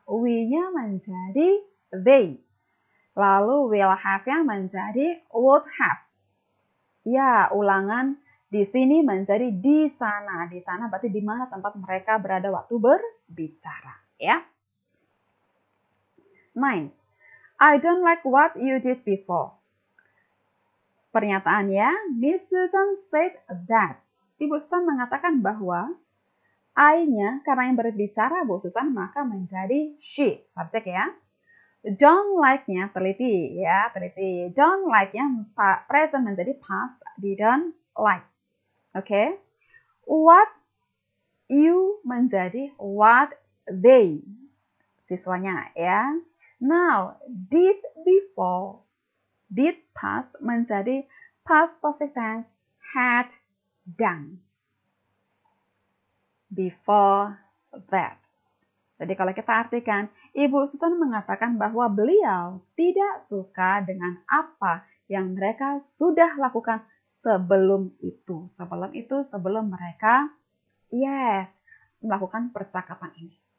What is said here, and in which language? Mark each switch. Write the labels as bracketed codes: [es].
[id] We-nya menjadi they. Lalu will have-nya menjadi would have. Ya, ulangan di sini menjadi di sana. Di sana berarti di mana tempat mereka berada waktu berbicara. Ya. 9. [en] I don't like what you did before. Pernyataannya, Miss Susan said that. [id] Ibu Susan mengatakan bahwa I-nya karena yang berbicara Bu Susan maka menjadi she, subjek ya. Don't like-nya teliti ya, teliti. Don't like-nya present menjadi past, didn't like. Oke. What you menjadi what they, siswanya ya. Now, did before, did past menjadi past perfect tense, had done. [en] Before that. [id] Jadi kalau kita artikan, Ibu Susan mengatakan bahwa beliau tidak suka dengan apa yang mereka sudah lakukan sebelum itu. Sebelum itu, sebelum mereka, melakukan percakapan ini.